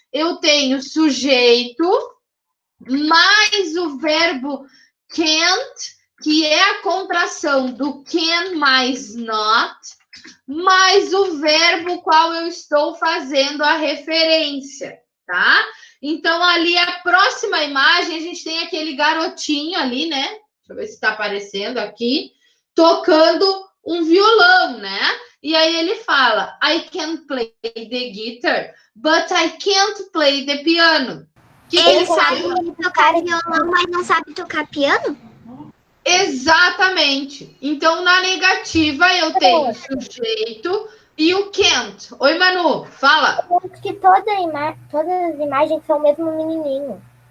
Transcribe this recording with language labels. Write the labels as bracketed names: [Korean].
[Portuguese] eu tenho sujeito mais o verbo can't, que é a contração do can mais not, mais o verbo qual eu estou fazendo a referência, tá? Então, ali, a próxima imagem, a gente tem aquele garotinho ali, né? Deixa eu ver se está aparecendo aqui, tocando um violão, né? E aí ele fala, [English] I can play the guitar, but I can't play the piano. [Portuguese] Ele sabe tocar violão, mas não sabe tocar piano? Exatamente. Então, na negativa, eu tenho sujeito e o can't. Oi, Manu, fala. Eu acho que todas as imagens são o mesmo menininho.